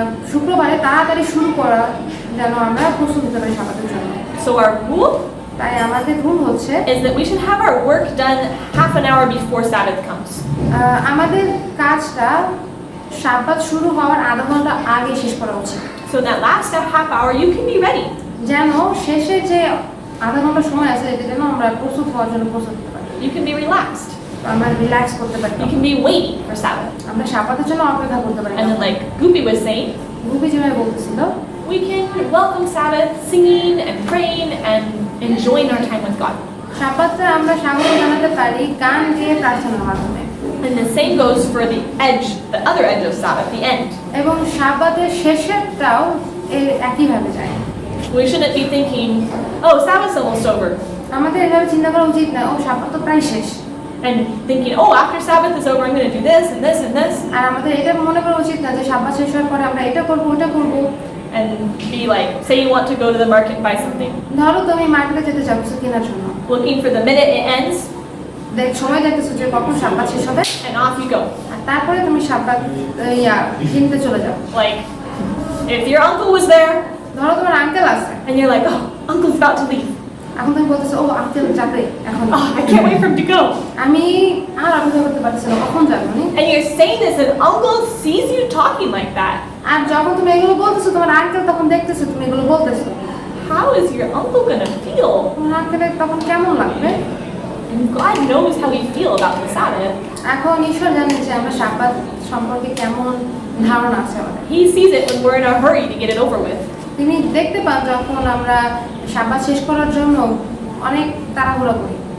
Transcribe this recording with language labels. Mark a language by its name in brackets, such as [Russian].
[Bangla] শুক্রবারে তাড়াতাড়ি শুরু করা যেন আমরা প্রস্তুত হতে পারি সাব্বাতের জন্য। [English] So our rule [Bangla] তাই আমাদের রুল হচ্ছে [English] is that we should have our work done half an hour before Sabbath comes. [Bangla] আমাদের কাজটা সাব্বাত শুরু হওয়ার আধা ঘন্টা আগে শেষ করা উচিত। [English] So that last half hour you can be ready. [Bangla] যেন শেষে যে আধা ঘন্টা সময় আছে এটা যেন আমরা প্রস্তুত হওয়ার জন্য প্রস্তুত হতে পারি, [English] You can be relaxed. [Bangla] আমরা রিল্যাক্স করতে পারি, [English] You can be waiting for Sabbath. [Bangla] আমরা সাব্বাতের জন্য অপেক্ষা করতে পারি। [English] And then like Goopy was saying, [Bangla] Gupi যেভাবে বলতেছিল, [English] we can welcome Sabbath singing and praying and enjoying our time with God. [Bangla] সাব্বাতে আমরা স্বাগত জানাতে পারি গান গেয়ে প্রার্থনার মাধ্যমে। [English] And the same goes for the other edge of Sabbath, the end. [Bangla] এবং সাব্বাতের শেষেরটাও একইভাবে যায়। [English] We shouldn't be thinking, oh, Sabbath's almost over. [Bangla] আমাদের এভাবে চিন্তা করা উচিত না, ও সাব্বাত তো প্রায় শেষ, [English] And thinking, oh, after Sabbath is over, I'm going to do this and this and this. [Bangla] আর আমাদের এটা মনে করা উচিত না যে সাব্বাত শেষ হওয়ার পরে আমরা এটা করবো ওটা করবো। [English] and be like, say you want to go to the market and buy something, [Bangla] ধরো তুমি মার্কেটে যেতে চাও কিছু কেনার জন্য, [English] looking for the minute it ends, [Bangla] সময় দেখতেছো যে কখন সাববাত শেষ হবে, [English] and off you go. [Bangla] আর তারপরে তুমি সাববাত কিনতে চলে যাও। [English] Like, if your uncle was there, [Bangla] ধরো তোমার আঙ্কেল আছে, [English] and you're like, oh, uncle's about to leave. [Bangla] এখন তুমি বলতেছো ও আঙ্কেল যাবে এখন, [English] Oh, I can't wait for him to go. [Bangla] আমি আর অপেক্ষা করতে পারতেছি না কখন যাবো নি। [English] And you're saying this, and uncle sees you talking like that. [Bangla] আর যখন তুমি এগুলো বলতেছো তোমার আঙ্কেল তখন দেখতেছো তুমি এগুলো বলতেছো, [English] How is your uncle gonna feel? [Bangla] তোমার আঙ্কেলের তখন কেমন লাগবে? [English] And God knows how we feel about the Sabbath. [Bangla] এখন ঈশ্বর জানেন যে আমরা সাববাত সম্পর্কে কেমন ধারণা আছে আমাদের। [English] He sees it when we're in a hurry to get it over with. [Bangla] তিনি দেখতে পান যখন আমরা সাববাত শেষ করার জন্য অনেক তাড়াহুড়া করি।